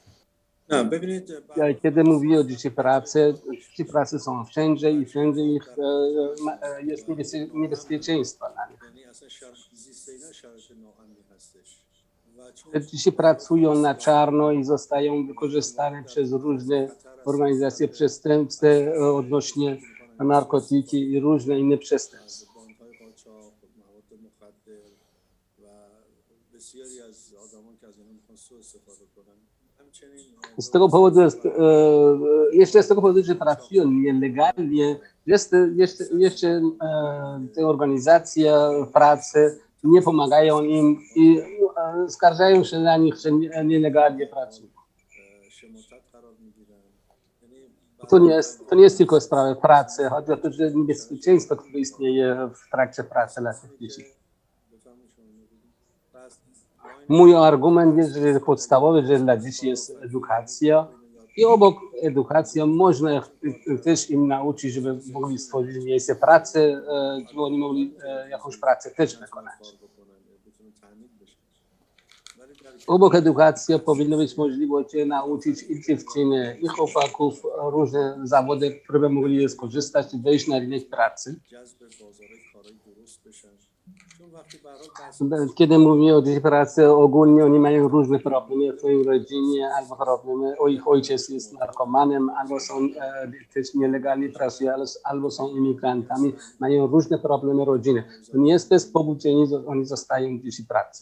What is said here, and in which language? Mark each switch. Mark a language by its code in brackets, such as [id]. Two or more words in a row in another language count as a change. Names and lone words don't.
[pl] Kiedy mówię o dzieci pracy są wszędzie i wszędzie jest niebezpieczeństwo na nich. Dzieci pracują na czarno i zostają wykorzystane przez różne organizacje przestępcze odnośnie narkotyki i różne inne przestępstwa. [fa] بانک‌های قاچاق، مواد مخدر و بسیاری از آدمان که از اینا میخوان سوء استفاده کنن. همچنین [pl] Z tego powodu jest, jeszcze z tego powodu, że pracują nielegalnie, jeszcze te organizacje pracy nie pomagają im i skarżają się na nich, że nielegalnie pracują. [fa] شماتت قرار میگیرن. یعنی [pl] To nie jest tylko sprawa pracy, chodzi o to, że niebezpieczeństwo, które istnieje w trakcie pracy dla tych dzieci. [fa] بفهمون شما اینو بگید. پس [pl] Mój argument jest, że podstawowy, że dla dzieci jest edukacja i obok edukacji można też im nauczyć, żeby mogli stworzyć miejsce pracy, żeby oni mogli jakąś pracę też wykonać. [fa] کار بکنن بتونه تامین بشه. ولی در [pl] Obok edukacji powinno być możliwość nauczyć i dziewczyny, i chłopaków różne zawody, które by mogli skorzystać i wejść na rynek pracy. [fa] جذب بازار کارهای درست بشن. چون وقتی به هر حال بحث [pl] Kiedy mówimy o dzieci pracy, ogólnie oni mają różne problemy w swojej rodzinie, albo problemy, o ich ojciec jest narkomanem, albo są też nielegalnie pracują, albo są imigrantami, mają różne problemy rodziny. To nie jest bez powodu, że oni zostają dzieci pracy.